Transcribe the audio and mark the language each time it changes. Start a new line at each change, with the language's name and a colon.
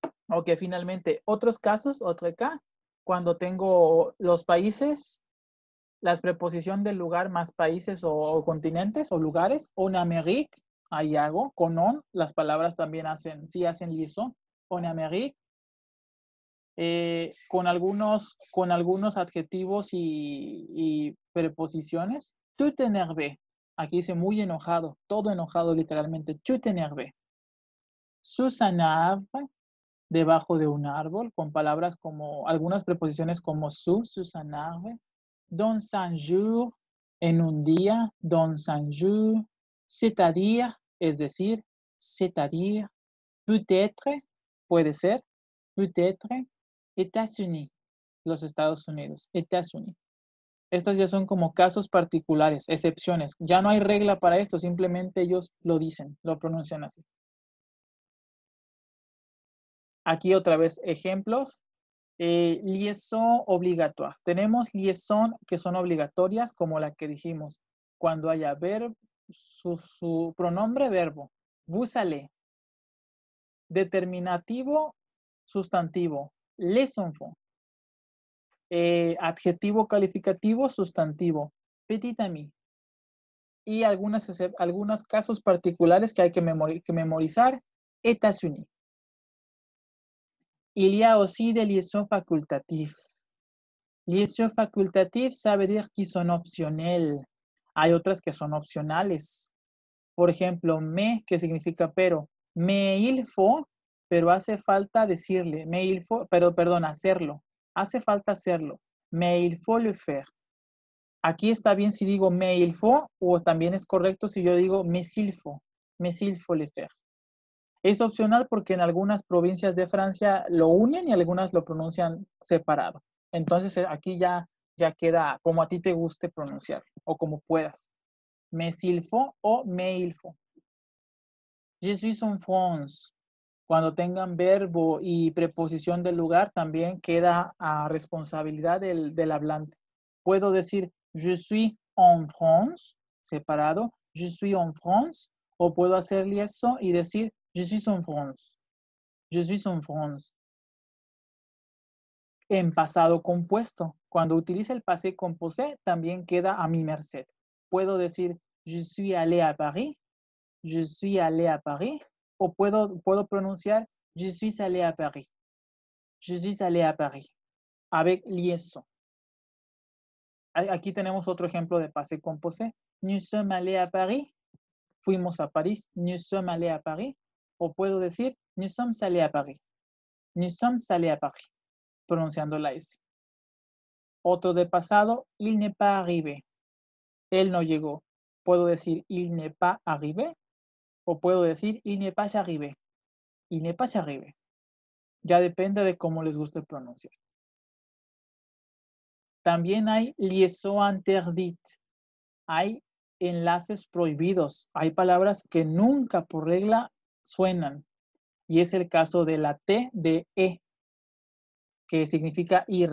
Spanish: Ok, finalmente, otros casos, otro acá, cuando tengo los países, las preposición del lugar más países o continentes o lugares,
French: en Amérique,
Spanish: ahí hago, con on, las palabras también hacen liaison, en Amérique, con algunos adjetivos y preposiciones,
French: tout énervé,
Spanish: aquí dice muy enojado, todo enojado literalmente, tout énervé.
French: Sous un arbre,
Spanish: debajo de un árbol, con palabras como, algunas preposiciones como
French: sous un arbre. Dans un jour,
Spanish: en un día,
French: dans un jour. C'est-à-dire,
Spanish: es decir,
French: c'est-à-dire. Peut-être,
Spanish: puede ser.
French: Peut-être.
Spanish: États-Unis, los Estados Unidos. États-Unis. Estas ya son como casos particulares, excepciones. Ya no hay regla para esto, simplemente ellos lo dicen, lo pronuncian así. Aquí otra vez ejemplos.
French: Liaison obligatoire.
Spanish: Tenemos liaison que son obligatorias, como la que dijimos. Cuando haya verbo, su pronombre verbo.
French: Vous allez.
Spanish: Determinativo, sustantivo.
French: Les enfants.
Spanish: Adjetivo calificativo, sustantivo.
French: Petit ami.
Spanish: Y algunos casos particulares que hay que memorizar.
French: États-Unis. Il y a aussi des liaisons facultatives. Liaison facultative, ça veut dire que
Spanish: son opcionales. Hay otras que son opcionales. Por ejemplo, mais, que significa pero.
French: Mais il faut,
Spanish: pero hace falta decirle.
French: Mais il faut,
Spanish: perdón, hacerlo. Hace falta hacerlo.
French: Mais il faut le faire.
Spanish: Aquí está bien si digo
French: mais il faut,
Spanish: o también es correcto si yo digo
French: mais il faut le faire.
Spanish: Es opcional porque en algunas provincias de Francia lo unen y algunas lo pronuncian separado. Entonces aquí ya queda como a ti te guste pronunciar o como puedas.
French: Mais il faut o mais il faut. Je suis en France.
Spanish: Cuando tengan verbo y preposición del lugar también queda a responsabilidad del hablante. Puedo decir
French: Je suis en France,
Spanish: separado.
French: Je suis en France.
Spanish: O puedo hacer liaison y decir,
French: je suis en France. Je suis en France.
Spanish: En pasado compuesto. Cuando utilice el passé composé, también queda a mi merced. Puedo decir,
French: je suis allé à Paris. Je suis allé à Paris.
Spanish: O puedo pronunciar,
French: je suis allé à Paris. Je suis allé à Paris. Avec liaison.
Spanish: Aquí tenemos otro ejemplo de passé composé.
French: Nous sommes allés à Paris.
Spanish: Fuimos a París.
French: Nous sommes allés à Paris.
Spanish: O puedo decir,
French: nous sommes allés à Paris. Nous sommes allés à Paris.
Spanish: Pronunciando la S. Otro de pasado,
French: il n'est pas arrivé.
Spanish: Él no llegó. Puedo decir,
French: il n'est pas arrivé.
Spanish: O puedo decir,
French: il n'est pas arrivé. Il n'est pas arrivé.
Spanish: Ya depende de cómo les guste pronunciar. También hay
French: liaison interdite.
Spanish: Hay enlaces prohibidos. Hay palabras que nunca por regla suenan. Y es el caso de la T de E, que significa y.